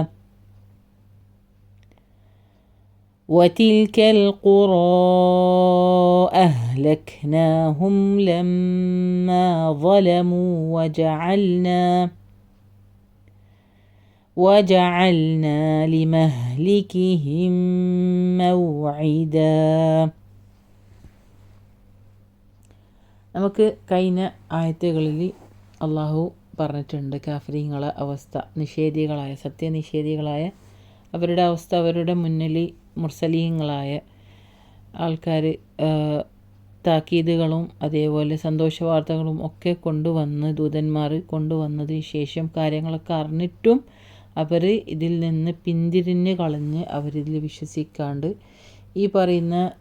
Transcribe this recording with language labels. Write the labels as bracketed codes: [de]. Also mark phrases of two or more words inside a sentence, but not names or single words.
[ar] وتلك القرى أهلكناهم لما ظلموا وجعلنا لمهلكهم موعدا. [ml] നമുക്ക് കഴിഞ്ഞ ആയത്തുകളിൽ അള്ളാഹു പറഞ്ഞിട്ടുണ്ട് കാഫിരീങ്ങളെ അവസ്ഥ, സത്യനിഷേധികളായ അവരുടെ അവസ്ഥ. അവരുടെ മുന്നിൽ മുർസലീങ്ങളായ ആൾക്കാർ താക്കീതുകളും അതേപോലെ സന്തോഷ വാർത്തകളും ഒക്കെ കൊണ്ടുവന്ന് ദൂതന്മാർ കൊണ്ടുവന്നതിന് ശേഷം കാര്യങ്ങളൊക്കെ അറിഞ്ഞിട്ടും അവർ ഇതിൽ നിന്ന് പിന്തിരിഞ്ഞ് കളഞ്ഞ് അവരിതിൽ വിശ്വസിക്കാണ്ട് ഈ പറയുന്ന